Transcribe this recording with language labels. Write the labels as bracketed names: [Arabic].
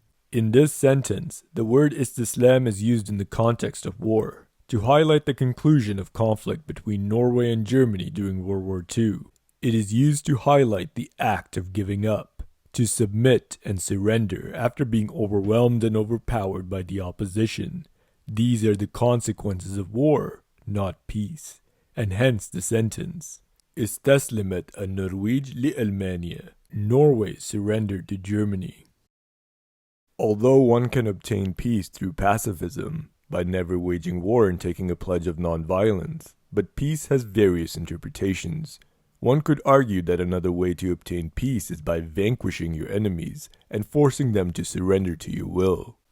[English] In this sentence, the word istislam is used in the context of war, to highlight the conclusion of conflict between Norway and Germany during World War II. It is used to highlight the act of giving up, to submit and surrender after being overwhelmed and overpowered by the opposition. These are the consequences of war, not peace, and hence the sentence. [Arabic] استسلمت النرويج لألمانيا. [English] Norway surrendered to Germany. Although one can obtain peace through pacifism, by never waging war and taking a pledge of non-violence, but peace has various interpretations. One could argue that another way to obtain peace is by vanquishing your enemies and forcing them to surrender to your will.